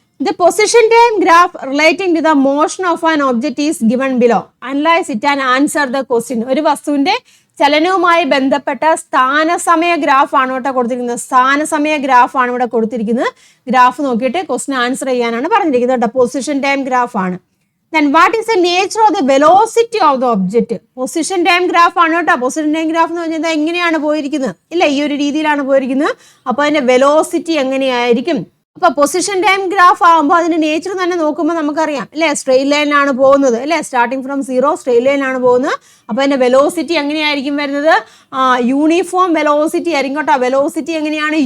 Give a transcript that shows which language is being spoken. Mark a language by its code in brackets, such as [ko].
[en] The position time graph relating to the motion of an object is given below. Analyse it and answer the question. [ml] ഒരു വസ്തുവിന്റെ ചലനവുമായി ബന്ധപ്പെട്ട സ്ഥാനസമയ graph ആണ് ഇവിടെ കൊടുത്തിരിക്കുന്നത്. സ്ഥാനസമയ graph ആണ് ഇവിടെ കൊടുത്തിരിക്കുന്നത്. ഗ്രാഫ് നോക്കിയിട്ട് ക്വസ്റ്റ്യൻ ആൻസർ ചെയ്യാനാണ് പറഞ്ഞിരിക്കുന്നത് കേട്ടോ. പൊസിഷൻ ടൈം ഗ്രാഫ് ആണ്. [en] Then what is the nature of the velocity of the object? [ml] Position time graph ആണ് കേട്ടോ. പൊസിഷൻ ടൈം ഗ്രാഫ് എന്ന് പറഞ്ഞാൽ എങ്ങനെയാണ് പോയിരിക്കുന്നത്? ഇല്ല, ഈ ഒരു രീതിയിലാണ് പോയിരിക്കുന്നത്. അപ്പൊ അതിന്റെ വെലോസിറ്റി എങ്ങനെയായിരിക്കും? അപ്പൊ പൊസിഷൻ ടൈം ഗ്രാഫ് ആകുമ്പോൾ അതിന്റെ നേച്ചർ തന്നെ നോക്കുമ്പോൾ നമുക്കറിയാം അല്ലെ, സ്ട്രെയിറ്റ് ലൈനിലാണ് പോകുന്നത് അല്ലെ, സ്റ്റാർട്ടിങ് ഫ്രം 0 സ്ട്രെയിറ്റ് ലൈനിലാണ് പോകുന്നത്. അപ്പൊ അതിന്റെ വെലോസിറ്റി എങ്ങനെയായിരിക്കും വരുന്നത്? യൂണിഫോം വെലോസിറ്റി ആയിരിക്കും കേട്ടോ. വെലോസിറ്റി എങ്ങനെയാണ്?